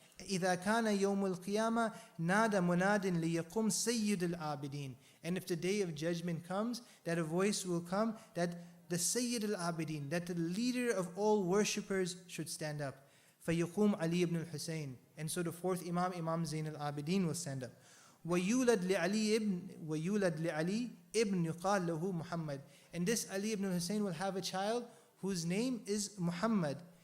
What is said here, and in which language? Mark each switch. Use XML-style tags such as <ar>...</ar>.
<ar>إِذَا كَانَ يَوْمُ الْقِيَامَةِ نَادَ مُنَادٍ لِيَقُمْ سَيِّدُ الْعَابِدِينَ.</ar> <en>And if the day of judgment comes, that a voice will come that the Sayyid al-Abidin, that the leader of all worshippers should stand up.</en> <ar>فَيَقُومْ Ali ibn al-Husayn.</ar> <en>And so the fourth Imam, Imam Zain al-Abidin, will stand up.</en> <ar>وَيُولَدْ لِعَلِي ibn يُقَالْ لَهُ Muhammad.</ar> <en>And this Ali ibn al-Husayn will have a child whose name is Muhammad.</en>